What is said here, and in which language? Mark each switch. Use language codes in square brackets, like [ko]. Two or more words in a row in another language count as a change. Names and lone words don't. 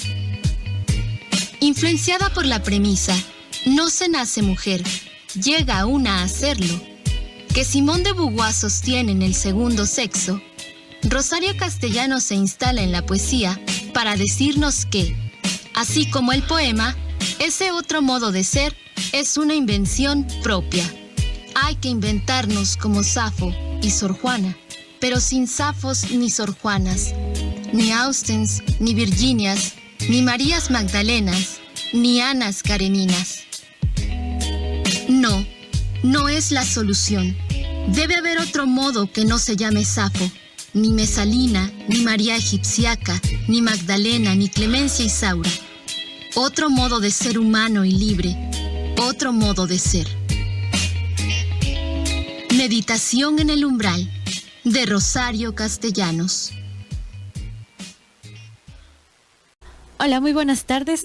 [es] Influenciada por la premisa, no se nace mujer, llega una a serlo, que Simone de Beauvoir sostiene en El segundo sexo, Rosario Castellanos se instala en la poesía para decirnos que, así como el poema, ese otro modo de ser es una invención propia. Hay que inventarnos como Safo y Sor Juana, pero sin Safos ni Sor Juanas, ni Austens, ni Virginias, ni Marías Magdalenas, ni Anas Kareninas. No, no es la solución. Debe haber otro modo que no se llame Safo, ni Mesalina, ni María Egipciaca, ni Magdalena, ni Clemencia Isaura. Otro modo de ser humano y libre, otro modo de ser. Meditación en el umbral, de Rosario Castellanos. Hola, muy buenas tardes.